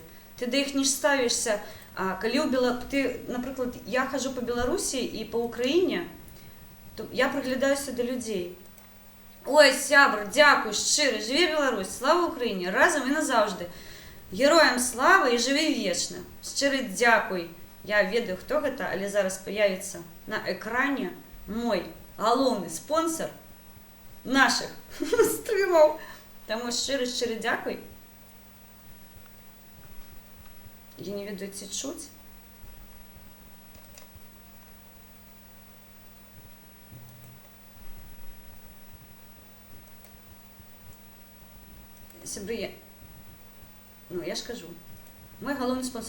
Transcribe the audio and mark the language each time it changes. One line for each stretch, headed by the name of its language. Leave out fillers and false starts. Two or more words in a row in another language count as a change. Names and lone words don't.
Belarusian: Ты да іх не ставішся, калі ты, напрыклад, я хожу по Беларусі і по Украіне, то я прыглядаюся да людзей. Ой, сябр, дзякуй, шчыра, жыве Беларусь, слава Украіне, разам і назаўжды.
Ukrainian: Героям слава і живи вічно. Щиро дякую.
Belarusian: Я ведаю, хто гэта, але зараз
Russian: появится на экране
Belarusian: мой галоўны спонсор наших стрымаў. Таму шчыры дзякуй. Я не ведаю, ці чуць. Сябры, ну я ж кажу, мой галоўны спонсор.